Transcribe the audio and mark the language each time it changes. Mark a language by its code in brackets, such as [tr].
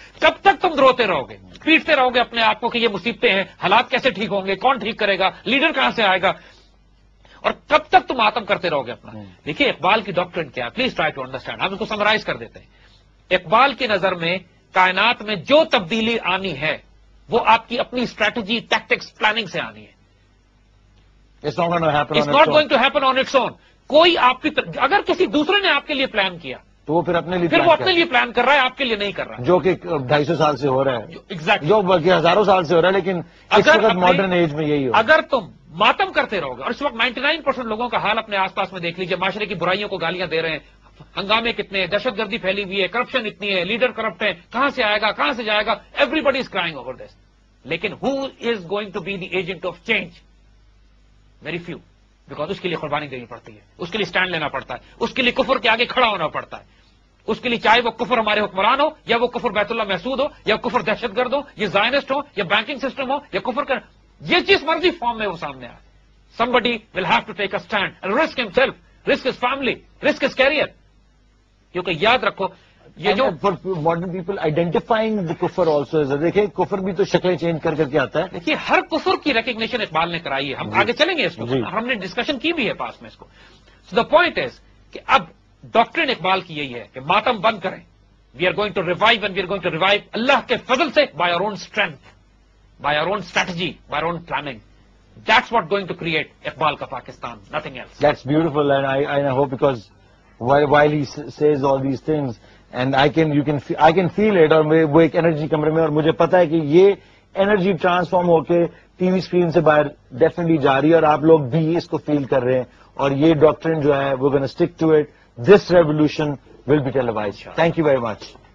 [ur] کب تک تم روتے رہو گے، پیٹتے رہو گے اپنے آپ کو کہ یہ مصیبتیں ہیں، حالات کیسے ٹھیک ہوں گے، کون ٹھیک کرے گا، لیڈر کہاں سے آئے گا، اور کب تک تم آتم کرتے رہو گے اپنا. دیکھیے اقبال کی ڈاکٹرن کیا ہے، [en] Please try to understand. [ur] ہم اس کو سمرائز کر دیتے ہیں. اقبال کی نظر میں کائنات میں جو تبدیلی آنی ہے وہ آپ کی اپنی اسٹریٹجی، ٹیکٹکس، پلاننگ سے آنی ہے. [en] It's not going to happen on its own. [ur] کوئی آپ کی اگر کسی دوسرے نے آپ کے لیے پلان کیا تو وہ پھر اپنے لیے پلان کر رہا ہے، آپ کے لیے نہیں کر رہا، جو کہ 250 سال سے ہو رہا ہے. ایگزیکٹلی. جو بلکہ ہزاروں سال سے ہو رہا ہے، لیکن اس وقت ماڈرن ایج میں یہی ہو. اگر تم ماتم کرتے رہو گے، اور اس وقت 99% لوگوں کا حال اپنے آس پاس میں دیکھ لیجیے، معاشرے کی برائیوں کو گالیاں دے رہے ہیں، ہنگامے کتنے ہیں، دہشت گردی پھیلی ہوئی ہے، کرپشن اتنی ہے، لیڈر کرپٹ ہے، کہاں سے آئے گا، کہاں سے جائے گا، [en] Everybody is crying over this. لیکن who is going to be the agent of change? Very few. [ur] Because اس کے لیے قربانی دینی پڑتی ہے، اس کے لیے اسٹینڈ لینا پڑتا ہے، اس کے لیے کفر کے آگے کھڑا ہونا پڑتا ہے. اس کے لیے چاہے وہ کفر ہمارے حکمران ہو، یا وہ کفر بیت اللہ محسود ہو، یا کفر دہشت گرد ہو، یا زائنسٹ ہو، یا بینکنگ سسٹم ہو، یا کفر کر یہ چیز مرضی فارم میں وہ سامنے آئے. [en] somebody will have to take a stand and risk himself, risk his family, risk his career. [ur] کیونکہ یاد رکھو یہ جو [en] modern people identifying the کفر also, [ur] دیکھیں کفر بھی تو شکلیں چینج کر کے آتا ہے. دیکھیے ہر کفر کی ریکگنیشن اقبال نے کرائی ہے. ہم آگے چلیں گے اس کو، ہم نے ڈسکشن کی بھی ہے پاس میں اس کو. [en] so the point is [ur] کہ اب ڈاکٹرن اقبال کی یہی ہے کہ ماتم بند کریں. [en] we are going to revive and we are going to revive [ur] اللہ کے فضل سے، [en] By our own strength, by our own strategy, by our own planning. That's what going to create Iqbal ka Pakistan, nothing else. That's beautiful, and I hope, because while he says all these things, and I can feel it, [ur] اور وہ ایک energy کمرے میں، اور مجھے پتا ہے کہ یہ انرجی ٹرانسفارم ہو کے ٹی وی اسکرین سے باہر ڈیفینیٹلی جا رہی ہے، اور آپ لوگ بھی اس کو فیل کر رہے ہیں. اور یہ ڈاکٹرن جو ہے وہ [en] gonna stick to it. This revolution will be televised. Thank you very much.